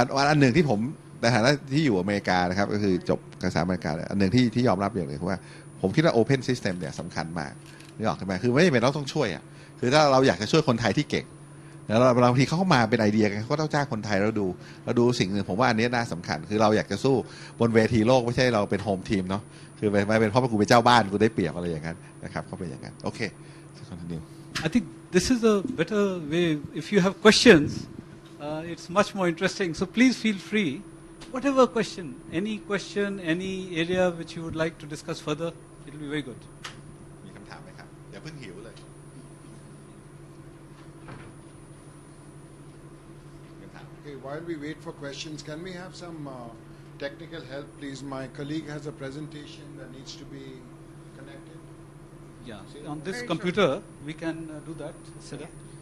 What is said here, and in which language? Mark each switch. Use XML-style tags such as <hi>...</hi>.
<th>อันหนึ่งที่ผมในฐานะที่อยู่อเมริกานะครับก็คือจบการศึกษาอเมริกาอันหนึ่งที่ยอมรับอย่างหนึ่งคือว่าผมคิดว่า</th> <en>Open System</en> <th>เนี่ยสำคัญมากนึกออกใช่ไหมคือไม่จำเป็นต้องช่วยอ่ะคือถ้าเราอยากจะช่วยคนไทยที่เก่งแล้วบางทีเขาเข้ามาเป็นไอเดียกันเขาก็ต้องจ้างคนไทยเราดูสิ่งหนึ่งผมว่าอันนี้น่าสำคัญคือเราอยากจะสู้บนเวทีโลกไม่ใช่เราเป็นโฮมทีมเนาะคือไม่เป็นเพราะว่ากูเป็นเจ้าบ้านกูได้เปรียบอะไรอย่างนั้นนะครับก็เป็นอย่างนั้นโอเค continue</th> <en>I think this is a better way. If you have questions, it's much more interesting. So please feel free. Whatever question, any area which you would like to discuss further, it will be very good.</en> <th>มีคำถามไหมครับอย่าเพิ่งหิวเลย</th> <en>Okay, while we wait for questions, can we have some technical help, please? My colleague has a presentation that needs to be connected. Yeah, on this Very computer, we can do that, set up.</en>